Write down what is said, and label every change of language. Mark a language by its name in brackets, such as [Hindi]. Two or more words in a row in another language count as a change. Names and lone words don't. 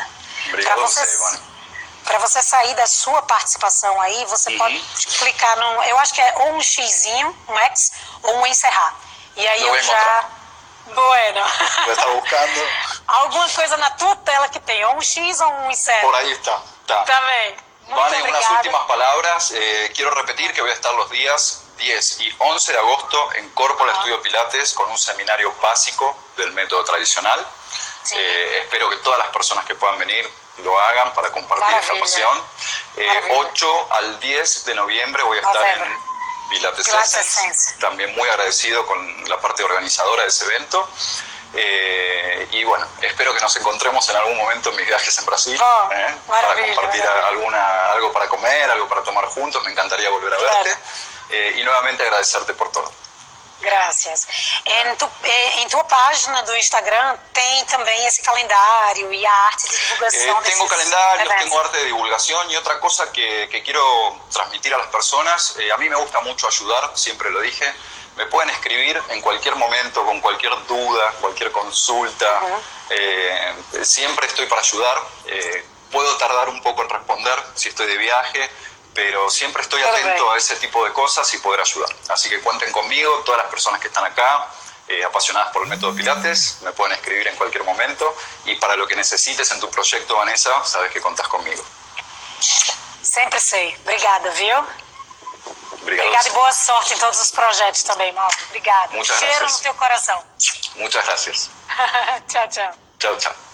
[Portuguese] Obrigado a você, Ivone. Para você sair da sua participação aí, você pode clicar no... Eu acho que é ou um xizinho, um X, ou um encerrar. E aí eu já... Bueno. Já está buscando. Alguma coisa na tua tela que tem, ou um X ou um encerra. [Spanish] Por ahí está. [Portuguese] Também. [Spanish] Vale, unas últimas palabras. Quiero repetir que voy a estar los días 10 y 11 de agosto en Corporal Estudio Pilates con un seminario básico del método tradicional. Sí. Espero que todas las personas que puedan venir lo hagan para compartir esta pasión. 8 al 10 de noviembre voy a estar en Pilates Essence, también muy agradecido con la parte organizadora de ese evento. Y bueno, espero que nos encontremos en algún momento en mis viajes en Brasil para compartir algo para comer, algo para tomar juntos. Me encantaría volver a verte y nuevamente agradecerte por todo. [Portuguese] Graças. Em tua página do Instagram tem também esse calendário y a arte de divulgación. [Spanish] Tengo calendarios, tengo arte de divulgación y otra cosa que quiero transmitir a las personas. A mí me gusta mucho ayudar, siempre lo dije. Me pueden escribir en cualquier momento, con cualquier duda, cualquier consulta. Siempre estoy para ayudar. Puedo tardar un poco en responder si estoy de viaje, pero siempre estoy atento a ese tipo de cosas y poder ayudar. Así que cuenten conmigo, todas las personas que están acá, apasionadas por el método Pilates, me pueden escribir en cualquier momento. Y para lo que necesites en tu proyecto, Vanessa, sabes que contás conmigo. [Portuguese] Sempre sei. Obrigada, viu? Obrigada e boa sorte em todos os projetos também, Mauro. Obrigada. Cheiro no teu coração. [Spanish] Muchas gracias. [Portuguese] Tchau, tchau. [Spanish] Chao, chao.